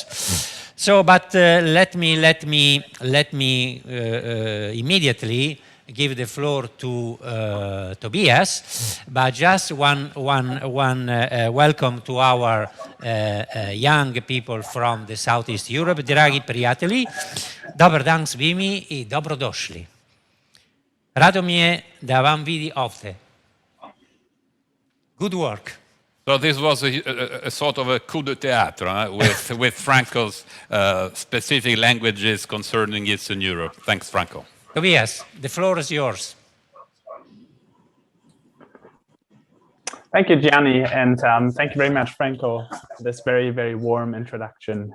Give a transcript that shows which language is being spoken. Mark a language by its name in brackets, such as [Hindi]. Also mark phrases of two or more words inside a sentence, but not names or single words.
[English] So, but let me immediately give the floor to Tobias, but just one welcome to our young people from the Southeast Europe. [Croatian] Dragi prijatelji, dobar dan svimi I dobrodošli. Rado mi je da vam vidi ovdje. [English] Good work. So this was a sort of a [French] coup de théâtre [English] with Franco's specific languages concerning Eastern Europe. Thanks, Franco. Tobias, the floor is yours. Thank you, Gianni, and thank you very much, Franco, for this very, very warm introduction.